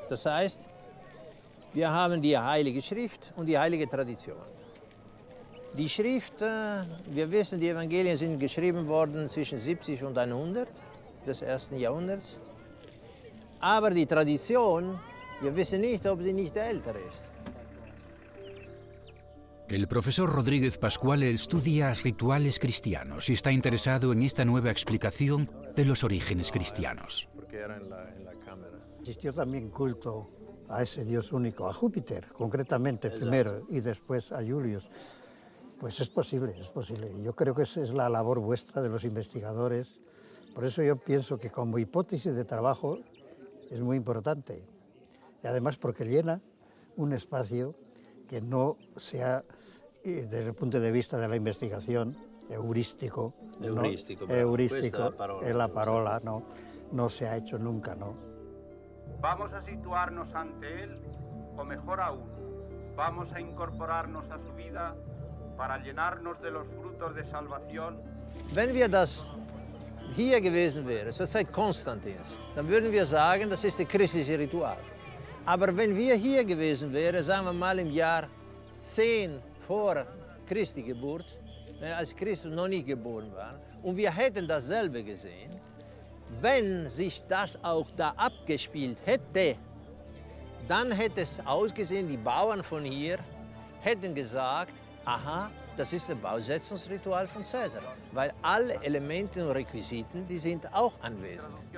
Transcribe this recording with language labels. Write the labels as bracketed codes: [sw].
[de] Das heißt, wir haben die Heilige Schrift und die Heilige Tradition. Die Schrift, wir wissen, die Evangelien sind geschrieben worden zwischen 70 und 100 des ersten Jahrhunderts. Aber die Tradition, wir wissen nicht, ob sie nicht älter ist. [es] El profesor Rodríguez Pascual estudia rituales cristianos y está interesado en esta nueva explicación de los orígenes cristianos. Existió también culto a ese Dios único, a Júpiter, concretamente primero, y después a Julius. Pues es posible, es posible. Yo creo que esa es la labor vuestra de los investigadores. Por eso yo pienso que como hipótesis de trabajo es muy importante. Y además porque llena un espacio que no sea, desde el punto de vista de la investigación, heurístico. Heurístico, ¿no? Heurístico, es la parola, no se ha hecho nunca, ¿no? Vamos a situarnos ante Él, o mejor aún, vamos a incorporarnos a su vida para llenarnos de los frutos de salvación. [de] Wenn wir das hier gewesen wären, zur Zeit Konstantins, dann würden wir sagen, das ist das christliche Ritual. Aber wenn wir hier gewesen wären, sagen wir mal im Jahr 10 vor Christi Geburt, als Christus noch nicht geboren war, und wir hätten dasselbe gesehen, wenn sich das auch da abgespielt hätte, dann hätte es ausgesehen, die Bauern von hier hätten gesagt, aha, das ist das Bausetzungsritual von Caesar, weil alle Elemente und Requisiten, die sind auch anwesend.